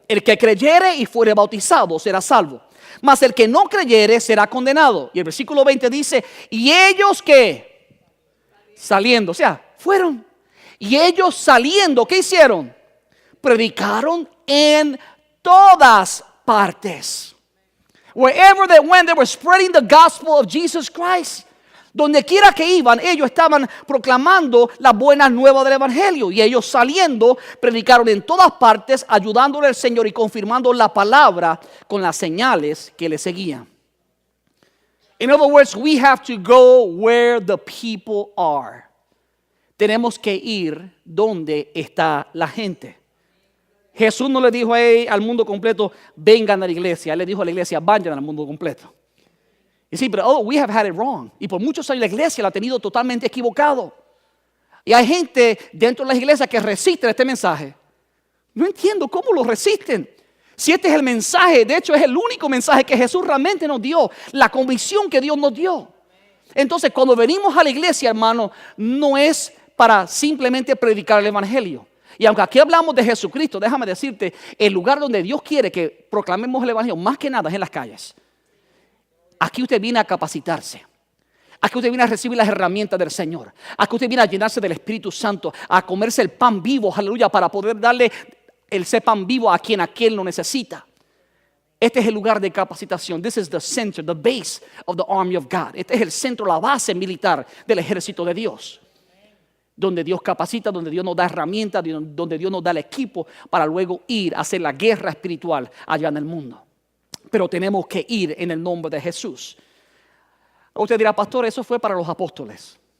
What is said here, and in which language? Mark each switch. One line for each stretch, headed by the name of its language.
Spanish: El que creyere y fuere bautizado será salvo, mas el que no creyere será condenado. Y el versículo 20 dice, y ellos que saliendo, o sea, fueron. Y ellos saliendo, ¿qué hicieron? Predicaron en todas partes.
English: Wherever they went, they were spreading the gospel of Jesus Christ.
Spanish: Donde quiera que iban, ellos estaban proclamando la buena nueva del evangelio. Y ellos saliendo, predicaron en todas partes, ayudándole al Señor y confirmando la palabra con las señales que le seguían.
English: In other words, we have to go where the people are.
Spanish: Tenemos que ir donde está la gente. Jesús no le dijo al mundo completo, vengan a la iglesia. Él le dijo a la iglesia, vayan al mundo completo. Y sí, pero
English: we have had it wrong.
Spanish: Y por muchos años la iglesia lo ha tenido totalmente equivocado. Y hay gente dentro de las iglesias que resisten este mensaje. No entiendo cómo lo resisten. Si este es el mensaje, de hecho es el único mensaje que Jesús realmente nos dio. La convicción que Dios nos dio. Entonces cuando venimos a la iglesia, hermano, no es para simplemente predicar el evangelio. Y aunque aquí hablamos de Jesucristo, déjame decirte, el lugar donde Dios quiere que proclamemos el evangelio, más que nada es en las calles. Aquí usted viene a capacitarse. Aquí usted viene a recibir las herramientas del Señor. Aquí usted viene a llenarse del Espíritu Santo, a comerse el pan vivo, aleluya, para poder darle ese pan vivo a quien aquel lo necesita. Este es el lugar de capacitación.
English: This is the center, the base of the army of God.
Spanish: Este es el centro, la base militar del ejército de Dios. Donde Dios capacita, donde Dios nos da herramientas, donde Dios nos da el equipo para luego ir a hacer la guerra espiritual allá en el mundo. Pero tenemos que ir en el nombre de Jesús. Usted dirá, pastor, eso fue para los apóstoles.